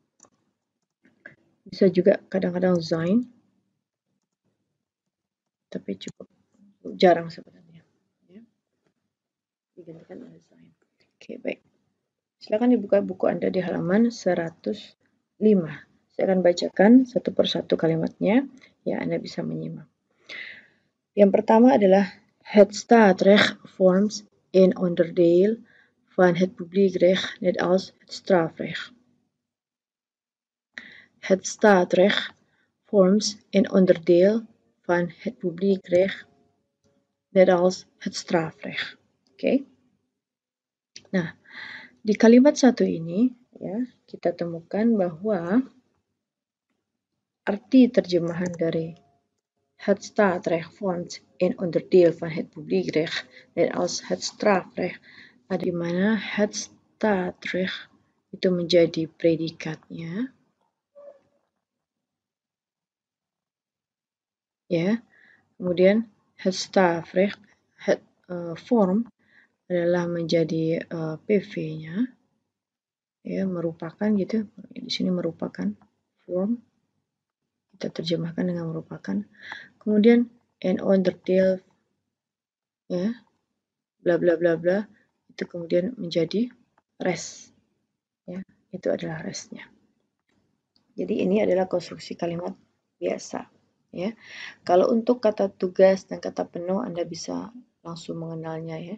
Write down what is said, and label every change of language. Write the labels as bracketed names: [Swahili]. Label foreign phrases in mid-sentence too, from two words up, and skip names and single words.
[Indonesian] Bisa juga kadang-kadang sein, tapi cukup jarang sebenarnya ya. Digantikan oleh sein. Oke, baik. Silakan dibuka buku Anda di halaman 105. Saya akan bacakan satu persatu kalimatnya ya, Anda bisa menyimak. Yang pertama adalah [Dutch] het staatsrecht vormt een onderdeel van het publiekrecht net als het strafrecht. Het staatsrecht vormt een onderdeel van het publiekrecht net als het strafrecht. [Indonesian] Oke. Nah, di kalimat satu ini ya, kita temukan bahwa arti terjemahan dari [Dutch] het staatsrecht vormt een onderdeel van het publiekrecht net als het strafrecht, [Indonesian] ada di mana [Dutch] het staatsrecht [Indonesian] itu menjadi predikatnya ya. Kemudian [Dutch] het strafrecht, het form [Indonesian] adalah menjadi PV-nya ya, merupakan gitu. Di sini merupakan form. Kita terjemahkan dengan merupakan. Kemudian [Dutch] een onderdeel [Indonesian] ya, bla bla bla bla, itu kemudian menjadi res ya, itu adalah resnya. Jadi ini adalah konstruksi kalimat biasa ya. Kalau untuk kata tugas dan kata penuh Anda bisa langsung mengenalnya ya.